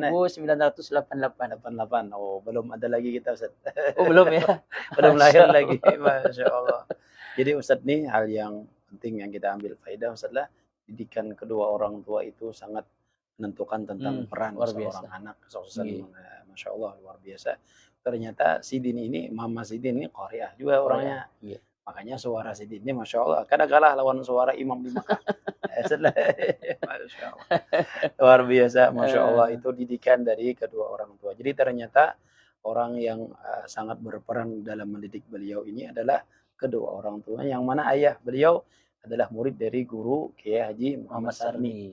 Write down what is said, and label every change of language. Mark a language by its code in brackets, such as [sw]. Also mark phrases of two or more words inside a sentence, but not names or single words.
[id] 1988. 88. Oh, belum ada lagi kita Ustaz. Oh, belum ya? Belum lahir Masya lagi. Allah. [ar] ما شاء الله. [id] Jadi Ustaz nih hal yang penting yang kita ambil faedah Ustaz lah, didikan kedua orang tua itu sangat menentukan tentang peran Luar seorang biasa. anak. Suksesan, Nggih. [ar] ما شاء الله [id] luar biasa. Ternyata Sidin ini, Mama Sidin ini Qariah juga orangnya. Iya. Makanya suara Sidin ini [ar] ما شاء الله. [id] Kadang kalah lawan suara Imam di Mekah. [ar] ما شاء الله. [id] Luar biasa. [ar] ما شاء الله. [id] Itu didikan dari kedua orang tua. Jadi ternyata orang yang sangat berperan dalam mendidik beliau ini adalah kedua orang tua. Yang mana ayah beliau adalah murid dari guru Kiai Haji Muhammad Sarni.